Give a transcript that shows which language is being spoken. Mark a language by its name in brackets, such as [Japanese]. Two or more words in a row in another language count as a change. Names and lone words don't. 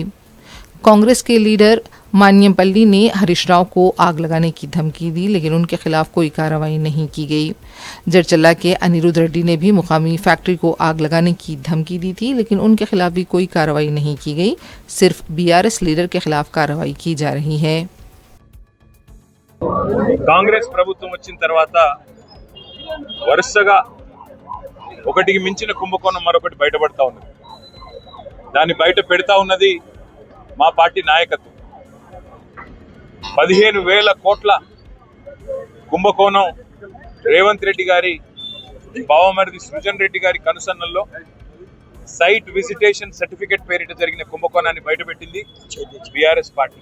[Urdu] کانگریس کے لیڈر مانیم پلی نے ہریش راؤ کو آگ لگانے کی دھمکی دی، لیکن ان کے خلاف کوئی کارروائی نہیں کی گئی۔ جڑچلہ کے انیرودھ ریڈی نے بھی مقامی فیکٹری کو آگ لگانے کی دھمکی دی تھی، لیکن ان کے خلاف بھی کوئی کارروائی نہیں کی گئی۔ صرف بی آر ایس لیڈر کے خلاف کارروائی کی جا رہی ہے۔ [Telugu] కాంగ్రెస్ ప్రభుత్వం వచ్చిన తర్వాత వరుసగా ఒకటికి మించిన కుంభకోణం మరొకటి బయటపడతా ఉన్నది। దాన్ని బయట పెడతా ఉన్నది మా పార్టీ నాయకత్వం। 15,000 కోట్ల కుంభకోణం రేవంత్ రెడ్డి గారి బావమరిది సృజన్ రెడ్డి గారి కనుసన్నల్లో [English] site visitation certificate [Telugu] పేరిట జరిగిన కుంభకోణాన్ని బయటపెట్టింది బీఆర్ఎస్ పార్టీ।